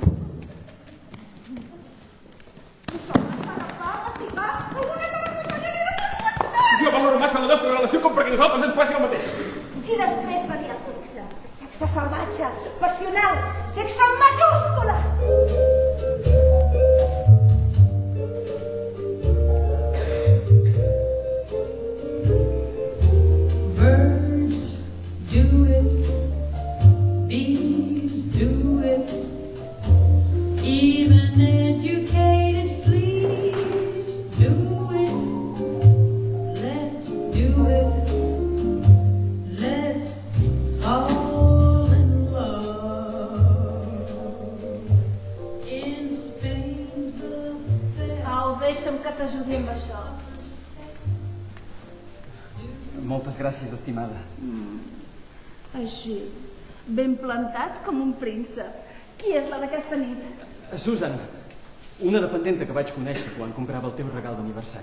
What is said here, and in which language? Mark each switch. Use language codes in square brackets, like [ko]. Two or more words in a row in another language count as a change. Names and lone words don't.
[ca] Jo valoro massa la nostra relació com perquè nosaltres ens passi el mateix. I després venia el sexe. Sexe salvatge, passional, sexe en majúscules. [en] Birds do it, bees do it, even educated fleas do it. Let's do it, let's fall in love. In Spain the best. [ca] Au, deixa'm que t'ajudi amb això. Moltes gràcies, estimada. Així, ben plantat com un príncep. Qui és la d'aquesta nit? Susan, una dependenta que vaig conèixer quan comprava el teu regal d'aniversari.